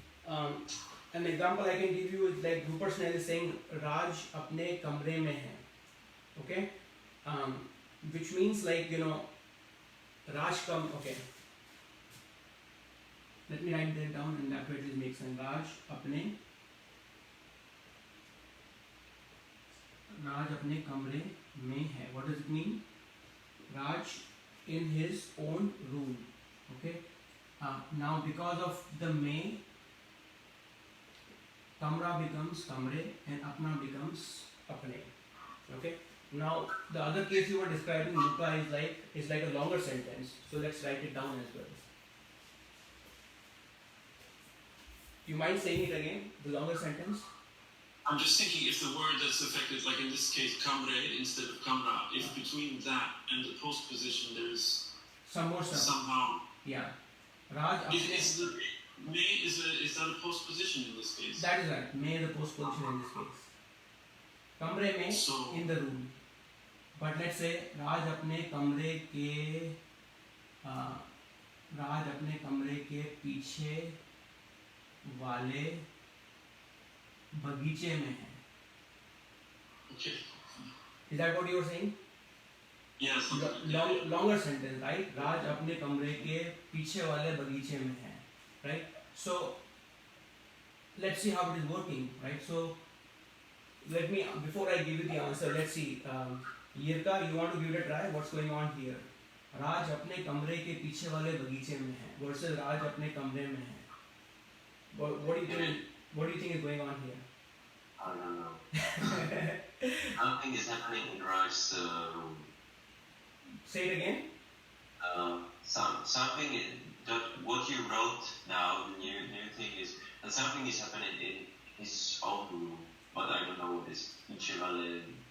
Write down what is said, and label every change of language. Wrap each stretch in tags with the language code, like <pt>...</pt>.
<en>An example I can give you is like Rupert Snell is saying Raj</en> <hi>अपने कमरे में है,</hi> <en>okay, which means like Raj come, okay, let me write that down and that way it makes sense.</en> <hi>Raj अपने कमरे में है.</hi> <en>What does it mean? Raj in his own room, okay. Now because of the में, kamra becomes kamre and apna becomes apne, okay. Now the other case you were describing, Luka, is like a longer sentence, so let's write it down as well. You mind saying it again, the longer sentence? I'm just thinking if the word that's affected, like in this case, kamre instead of kamra, if between that and the postposition there's Some more stuff. somehow. Yeah.</en> <hi>Raj apne.</hi> <en>Is that a postposition in this case? That is right. May the postposition in this case.</en> <hi>कमरे में</hi> <en>So, in the room. But let's say</en> <hi>राज अपने कमरे के पीछे वाले बगीचे में है.</hi> <en>okay. Is that what you were saying? Yeah, something like that. Longer sentence, right?</en> <hi>राज अपने कमरे के पीछे वाले बगीचे में है, right?</hi> <en>So let's see how it is working, right? So let me, before I give you the answer, let's see. Yirka, you want to give it a try? What's going on here?</en> <hi>राज अपने कमरे के पीछे वाले बगीचे में है versus राज अपने कमरे में है.</hi> <en>What do you think is going on here? I don't know. Something is happening in Raj's room. Say it again. Something that what you wrote now, the new thing is that something is happening in his own room, but I don't know what is</en> <hi>पीछे वाले</hi>